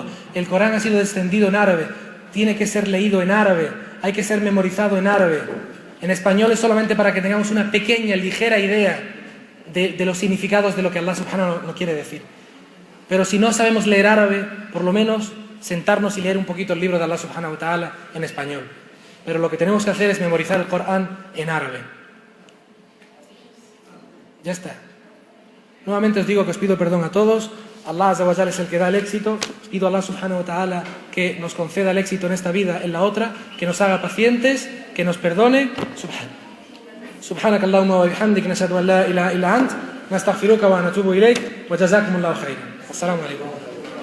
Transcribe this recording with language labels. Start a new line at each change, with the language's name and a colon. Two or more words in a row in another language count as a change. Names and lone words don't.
Spanish: El Corán ha sido descendido en árabe. Tiene que ser leído en árabe. Hay que ser memorizado en árabe. En español es solamente para que tengamos una pequeña, ligera idea de los significados de lo que Allah subhanahu nos quiere decir. Pero si no sabemos leer árabe, por lo menos sentarnos y leer un poquito el libro de Allah
Arabic: سبحانه وتعالى
Spanish: en español. Pero lo que tenemos que hacer es memorizar el Corán en árabe. Ya está. Nuevamente os digo que os pido perdón a todos. Allah
Arabic: عز وجل
Spanish: es el que da el éxito. Pido a Allah
Arabic: سبحانه وتعالى
Spanish: que nos conceda el éxito en esta vida, en la otra, que nos haga pacientes, que nos perdone.
Arabic: سبحانك اللهم وبحمدك نشهد أن لا إله إلا أنت نستغفرك ونتوب إليك وجزاكم الله خيرا. السلام عليكم.